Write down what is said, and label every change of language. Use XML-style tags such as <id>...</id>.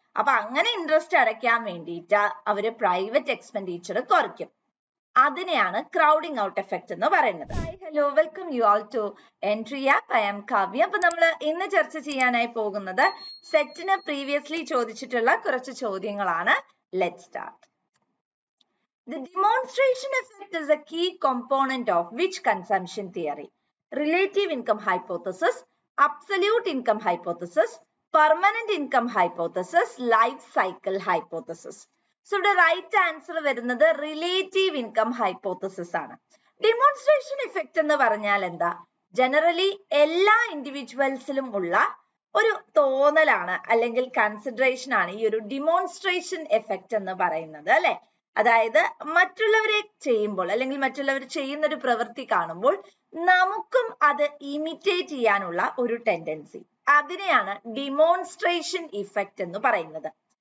<ml>അപ്പൊ അങ്ങനെ ഇൻട്രസ്റ്റ് അടയ്ക്കാൻ വേണ്ടിയിട്ട് അവര് പ്രൈവറ്റ് എക്സ്പെൻഡിച്ചർ കുറയ്ക്കും. അതിനെയാണ് ക്രൗഡിംഗ് ഔട്ട് എഫക്ട് എന്ന് പറയുന്നത്.</ml> <en>Hello, welcome you all to Entri app. I am Kavya.</en> <ml>അപ്പൊ നമ്മൾ ഇന്ന് ചർച്ച ചെയ്യാനായി പോകുന്നത് സെറ്റിന് പ്രീവിയസ്ലി ചോദിച്ചിട്ടുള്ള കുറച്ച് ചോദ്യങ്ങളാണ്.</ml> <en>Let's start. The demonstration effect is a key component of which consumption theory? Relative income hypothesis, absolute income hypothesis, permanent income hypothesis, life cycle hypothesis. So the right answer</en> <ml>വരുന്നത്</ml> <en>relative income hypothesis</en> <ml>ആണ്. Demonstration effect എന്ന് പറഞ്ഞാൽ എന്താ? Generally എല്ലാ ഇൻഡിവിജ്വൽസിലും ഉള്ള ഒരു തോന്നലാണ് അല്ലെങ്കിൽ കൺസിഡറേഷൻ ആണ് ഈ ഒരു demonstration effect എന്ന് പറയുന്നത് അല്ലെ. അതായത് മറ്റുള്ളവരെ ചെയ്യുമ്പോൾ അല്ലെങ്കിൽ മറ്റുള്ളവർ ചെയ്യുന്ന ഒരു പ്രവൃത്തി കാണുമ്പോൾ നമുക്കും അത് ഇമിറ്റേറ്റ് ചെയ്യാനുള്ള ഒരു ടെൻഡൻസി, അതിനെയാണ് ഡിമോൺസ്ട്രേഷൻ ഇഫക്റ്റ് എന്ന് പറയുന്നത്.</ml>